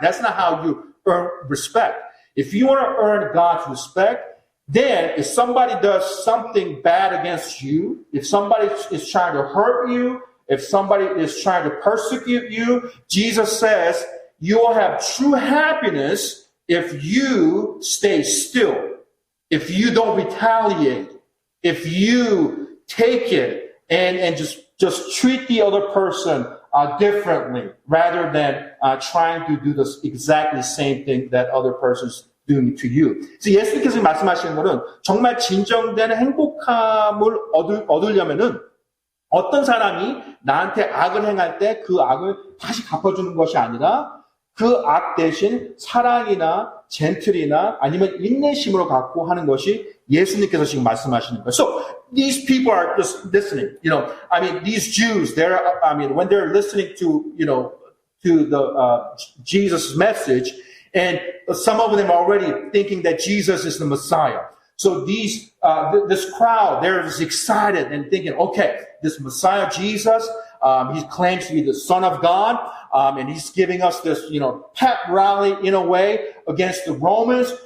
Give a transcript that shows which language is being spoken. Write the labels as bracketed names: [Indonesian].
[English] That's not how you earn respect. If you want to earn God's respect, then if somebody does something bad against you, if somebody is trying to hurt you, if somebody is trying to persecute you, Jesus says you will have true happiness if you stay still, if you don't retaliate, if you take it and just treat the other person differently rather than trying to do the exactly same thing that other person's doing to you. [Korean] 그래서 예수님께서 말씀하시는 것은 정말 진정된 행복함을 얻으려면은 어떤 사람이 나한테 악을 행할 때 그 악을 다시 갚아주는 것이 아니라 그 악 대신 사랑이나 젠틀이나 아니면 인내심으로 갖고 하는 것이 예수님께서 지금 말씀하시는 거예요. [English] So these people are just listening. These Jews, when they're listening to, to the Jesus' message, and some of them are already thinking that Jesus is the Messiah. So this crowd, they're just excited and thinking, okay, this Messiah Jesus, he claims to be the Son of God, and he's giving us this, pep rally in a way against the Romans.